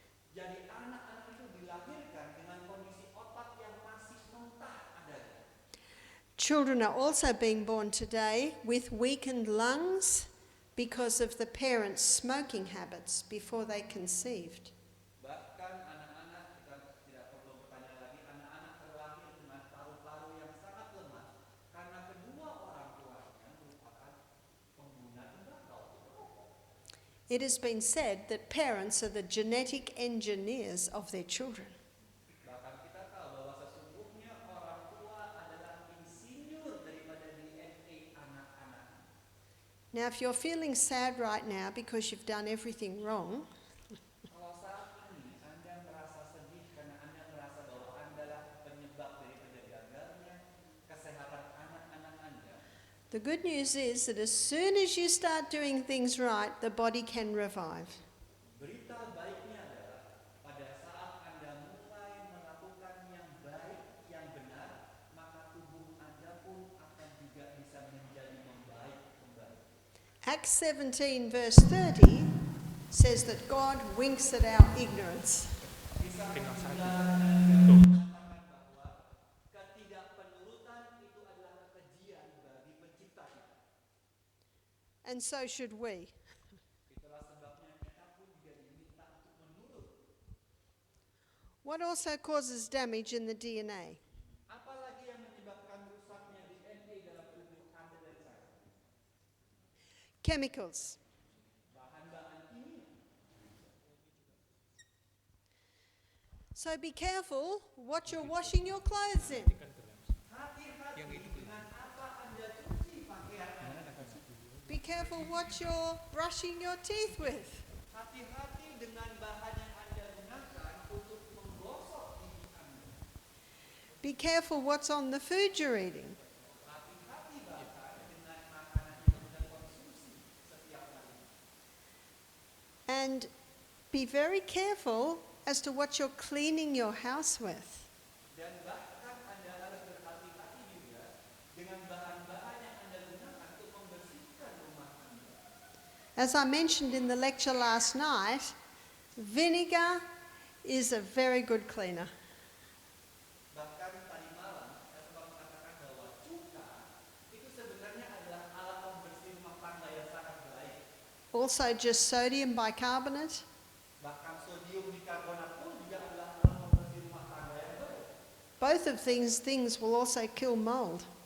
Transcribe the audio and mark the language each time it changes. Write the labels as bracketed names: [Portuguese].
[Indonesian] Jadi anak-anak itu dilahirkan dengan kondisi otak yang masih mentah adanya. [English] Children are also being born today with weakened lungs because of the parents' smoking habits before they conceived. [Indonesian] Bahkan anak-anak, kita tidak perlu bertanya lagi, anak-anak terlahir dengan paru-paru yang sangat lemah karena kedua orang tuanya merupakan pengguna tembakau. [English] It has been said that parents are the genetic engineers of their children. [Indonesian] Bahkan kita tahu bahwa sesungguhnya orang tua adalah insinyur daripada DNA anak-anak. [English] Now, if you're feeling sad right now because you've done everything wrong, [Indonesian] Kalau saat ini Anda merasa sedih karena Anda merasa bahwa Anda adalah penyebab daripada gagalnya kesehatan anak-anak Anda, [English] the good news is that as soon as you start doing things right, the body can revive. [Indonesian] berita baiknya adalah pada saat Anda mulai melakukan yang baik, yang benar, maka tubuh Anda pun akan juga bisa menjadi membaik kembali. [English] Acts 17, verse 30 says that God winks at our ignorance. [Indonesian] Kisah mengatakan bahwa ketidakpenurutan itu adalah kekejian bagi pencipta kita. [English] And so should we. [Indonesian] Itulah sebabnya kita pun juga diminta untuk menurut. [English] What also causes damage in the DNA? [Indonesian] Apalagi yang menyebabkan rusaknya DNA dalam tubuh Anda dan saya? [English] Chemicals. [Indonesian] Bahan-bahan kimia. [English] So be careful what you're washing your clothes in. [Indonesian] Hati-hati dengan apa Anda cuci pakaian Anda. [English] Be careful what you're brushing your teeth with. [Indonesian] Hati-hati dengan bahan yang Anda gunakan untuk menggosok gigi Anda. [English] Be careful what's on the food you're eating. [Indonesian] Hati-hati bahkan dengan makanan yang Anda konsumsi setiap hari. [English] And be very careful as to what you're cleaning your house with. [Indonesian] Dan bahkan Anda harus berhati-hati juga dengan bahan-bahan yang Anda gunakan untuk membersihkan rumah Anda. [English] As I mentioned in the lecture last night, vinegar is a very good cleaner. [Indonesian] Bahkan tadi malam, saya sempat mengatakan bahwa cuka itu sebenarnya adalah alat pembersih rumah tangga yang sangat baik. [English] Also, just sodium bicarbonate. [Indonesian] Bahkan sodium bikarbonat pun juga adalah alat pembersih rumah tangga yang baik. [English] Both of these things will also kill mold.